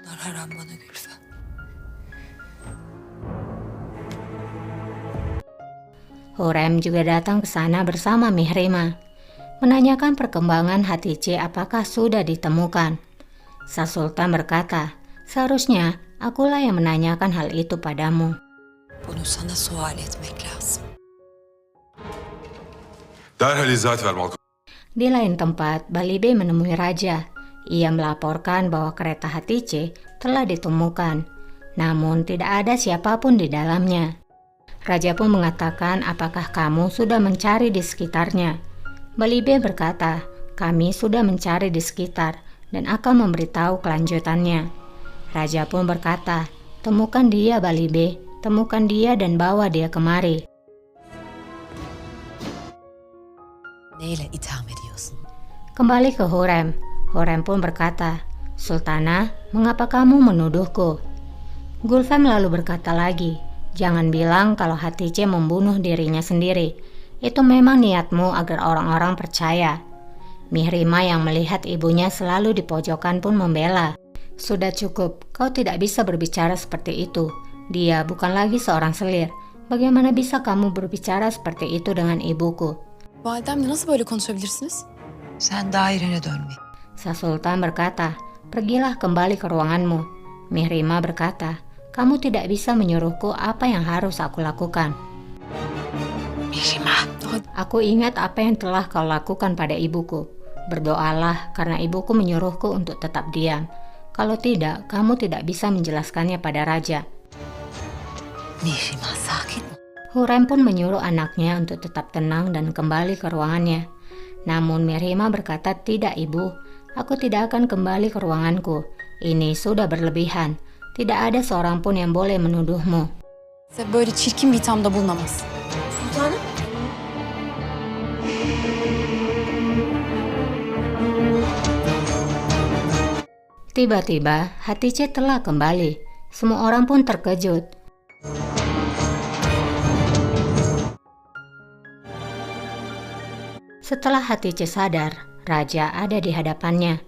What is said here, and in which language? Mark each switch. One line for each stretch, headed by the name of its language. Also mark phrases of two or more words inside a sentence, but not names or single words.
Indonesian: Hurrem juga datang ke sana bersama Mihrimah, menanyakan perkembangan Hatice apakah sudah ditemukan. Sang Sultan berkata, "Seharusnya akulah yang menanyakan hal itu padamu."
Turkish: Bunu sana sual etmek lazım. Derhal izahat ver Malkoç.
Indonesian: Di lain tempat, Balibe menemui raja. Ia melaporkan bahwa kereta Hatice telah ditemukan, namun tidak ada siapapun di dalamnya. Raja pun mengatakan, "Apakah kamu sudah mencari di sekitarnya?" Balibe berkata, "Kami sudah mencari di sekitar dan akan memberitahu kelanjutannya." Raja pun berkata, "Temukan dia, Balibe, temukan dia dan bawa dia kemari."
Turkish: Neyle itham ediyorsun?
Indonesian: Kembali ke Hurrem. Hurrem pun berkata, "Sultana, mengapa kamu menuduhku?" Gulfem lalu berkata lagi, "Jangan bilang kalau Hatice membunuh dirinya sendiri. Itu memang niatmu agar orang-orang percaya." Mihrimah yang melihat ibunya selalu di pojokan pun membela. "Sudah cukup, kau tidak bisa berbicara seperti itu. Dia bukan lagi seorang selir. Bagaimana bisa kamu berbicara seperti itu dengan ibuku?"
Turkish: Validemle nasıl böyle konuşabilirsiniz? Sen dairene dön.
Indonesian: Sang Sultan berkata, "Pergilah kembali ke ruanganmu." Mihrimah berkata, "Kamu tidak bisa menyuruhku apa yang harus aku lakukan." Mihrimah. "Aku ingat apa yang telah kau lakukan pada ibuku. Berdoalah karena ibuku menyuruhku untuk tetap diam. Kalau tidak, kamu tidak bisa menjelaskannya pada raja." Mihrimah sakit. Hurrem pun menyuruh anaknya untuk tetap tenang dan kembali ke ruangannya. Namun Mihrimah berkata, "Tidak, ibu. Aku tidak akan kembali ke ruanganku. Ini sudah berlebihan. Tidak ada seorang pun yang boleh menuduhmu."
Turkish: Size böyle çirkin bir ithamda bulunamaz. Sultanım.
Indonesian: Tiba-tiba, Hatice telah kembali. Semua orang pun terkejut. Setelah Hatice sadar, raja ada di hadapannya.